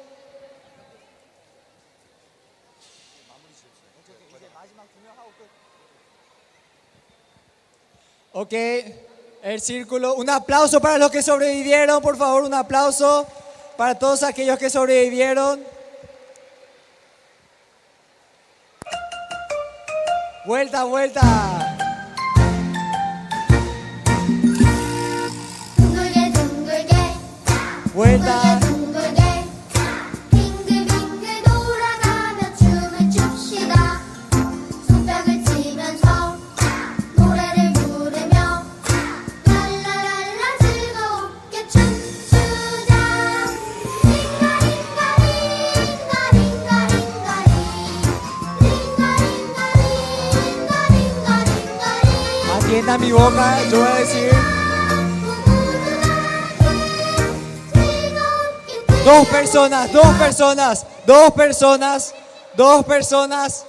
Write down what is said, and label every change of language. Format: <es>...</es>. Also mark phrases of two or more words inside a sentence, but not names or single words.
<es>Ok, el círculo. Un aplauso para los que sobrevivieron, por favor. Un aplauso para todos aquellos que sobrevivieron. Vuelta, vuelta.</es> <ko>둥글게 둥글게</ko> <es>Vuelta.</es> <ko>둥글게 빙글빙글 돌아가며 춤을 춥시다. 손뼉을 치면서 노래를 부르며 랄라랄라 즐겁게 춤추자.</ko> <es>Atienda mi boca, yo voy a decir. 2 personas, 2 personas, 2 personas, 2 personas.</es>